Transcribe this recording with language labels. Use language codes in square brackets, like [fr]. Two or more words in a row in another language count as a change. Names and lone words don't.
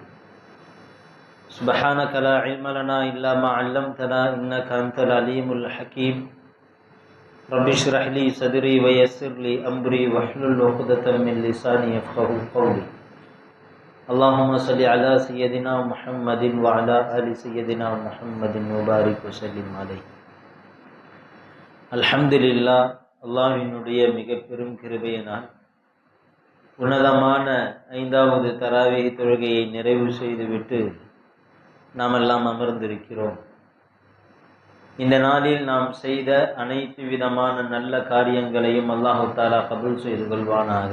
[ar] سبحانك لا علم لنا إلا ما علمتنا إنك أنت العليم الحكيم. رب اشرح لي صدري ويسر لي أمري واحلل عقدة من لساني يفقهوا قولي. اللهم صل على سيدنا محمد وعلى آل سيدنا محمد وبارك وسلم عليه. [ta] அல்ஹம்துலில்லாஹ். அல்லாஹ்வினுடைய மிக பெரும் கிருபையினால் உன்னதமான 5வது தராவீஹ் தொழுகையை நிறைவு செய்துவிட்டு நாம் எல்லாம் அமர்ந்திருக்கிறோம். இந்த நாளில் நாம் செய்த அனைத்து விதமான நல்ல காரியங்களையும் [ar] الله تعالى [ta] கபூல் செய்து கொள்வானாக.